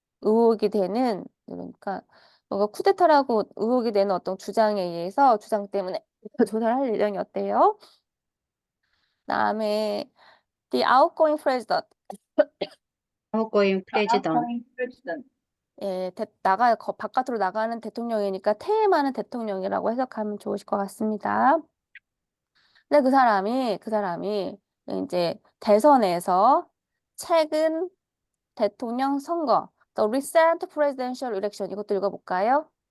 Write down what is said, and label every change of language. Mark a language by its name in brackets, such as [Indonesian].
[Korean] 의혹이 되는 그러니까 뭔가 쿠데타라고 의혹이 되는 어떤 주장 때문에 조사를 할 예정이었대요. [English] 그다음에 The outgoing president. outgoing president, Outgoing president. [Korean] 예, 바깥으로 나가는 대통령이니까 퇴임하는 대통령이라고 해석하면 좋으실 것 같습니다. 근데 그 사람이 이제 대선에서 최근 대통령 선거, [English] the recent presidential election [Korean] 이것도 읽어볼까요?